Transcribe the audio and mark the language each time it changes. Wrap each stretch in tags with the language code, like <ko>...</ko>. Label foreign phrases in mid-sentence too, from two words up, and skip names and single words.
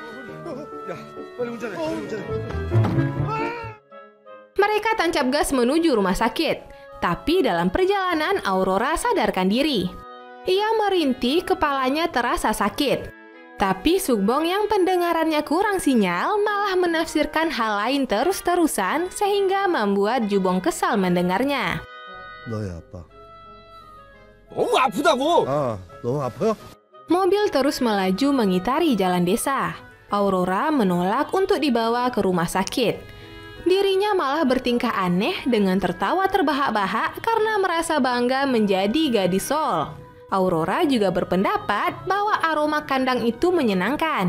<id>Mereka tancap gas menuju rumah sakit, tapi dalam perjalanan Aurora sadarkan diri. Ia merintih, kepalanya terasa sakit. Tapi Sukbong yang pendengarannya kurang sinyal malah menafsirkan hal lain terus-terusan sehingga membuat Jubong kesal mendengarnya.</id> <ko>너의 아빠. 너무 아프다고. 너무 아파요?</ko> <id>Mobil terus melaju mengitari jalan desa. Aurora menolak untuk dibawa ke rumah sakit. Dirinya malah bertingkah aneh dengan tertawa terbahak-bahak karena merasa bangga menjadi gadis Seoul. Aurora juga berpendapat bahwa aroma kandang itu menyenangkan.</id>